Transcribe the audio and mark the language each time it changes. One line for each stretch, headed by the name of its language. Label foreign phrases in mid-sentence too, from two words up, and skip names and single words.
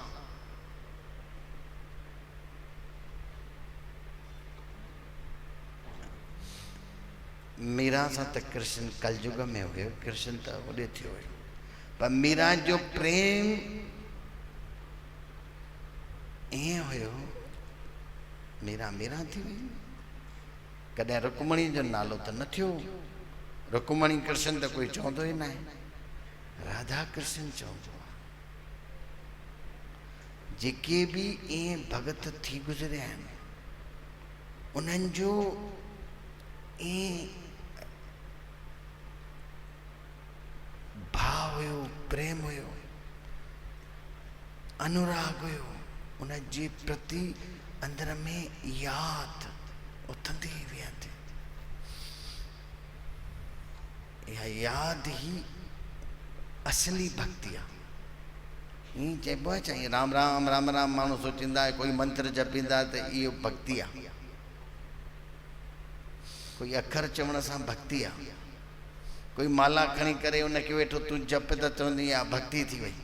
Sindhi: मीरा सां त कृष्ण कलयुग में हुयो, कृष्ण त होॾे थियो हुयो, पर मीरा जो प्रेम ईअं हुयो। मीरा थी वई। कॾहिं रुक्मणी जो नालो त न थियो। रुक्मणी कृष्ण त कोई चवंदो ई न आहे, राधा कृष्ण चवंदो आहे। जेके भी ईअं भगत थी गुज़रिया आहिनि उन्हनि जो ईअं भाव हुयो, प्रेम हुयो, अनुराग हुयो, उन जे प्रति अंदर में याद उथंदी वेंदी। इहा याद ही असली भक्ति आहे। ईअं चइबो आहे चाहे राम राम राम राम माण्हू सोचींदा आहे कोई मंत्र जपींदा त इहो भक्ति आहे, कोई अखर चवण सां भक्ति आहे, कोई माला खणी करे उनखे वेठो तूं जप त चवंदी आहे भक्ति थी वई।